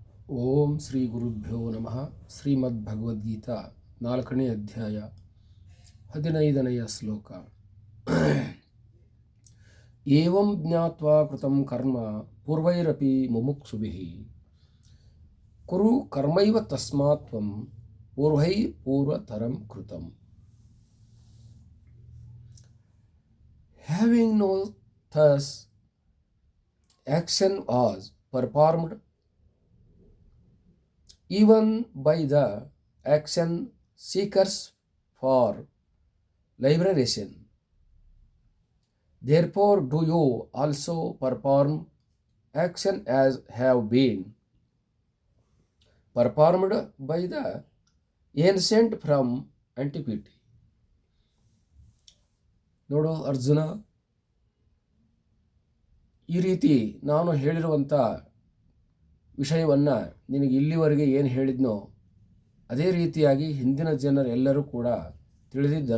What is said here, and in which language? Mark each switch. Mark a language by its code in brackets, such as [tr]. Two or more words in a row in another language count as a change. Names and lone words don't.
[sa] ಓಂ ಶ್ರೀ ಗುರುಭ್ಯೋ ನಮಃ. [kn] ಶ್ರೀಮದ್ ಭಗವದ್ಗೀತಾ 4ನೇ ಅಧ್ಯಾಯ 15ನೆಯ ಶ್ಲೋಕ. [sa] ಏವಂ ಜ್ಞಾತ್ವಾ ಕೃತಂ ಕರ್ಮ ಪೂರ್ವೈರಪಿ ಮುಮುಕ್ಷುಭಿಃ ಕುರು ಕರ್ಮೈವ ತಸ್ಮಾತ್ ತ್ವಂ ಪೂರ್ವೈ ಪೂರ್ವತರಂ ಕೃತಂ. [en] Having known thus action was performed even by the action seekers for liberation. Therefore do you also perform action as have been performed by the ancient from antiquity. [kn] ನೋಡು ಅರ್ಜುನ, ಈ ರೀತಿ ನಾನು ಹೇಳಿರುವಂಥ ವಿಷಯವನ್ನು ನಿನಗೆ ಇಲ್ಲಿವರೆಗೆ ಏನು ಹೇಳಿದ್ನೋ ಅದೇ ರೀತಿಯಾಗಿ ಹಿಂದಿನ ಜನರೆಲ್ಲರೂ ಕೂಡ ತಿಳಿದಿದ್ದರು.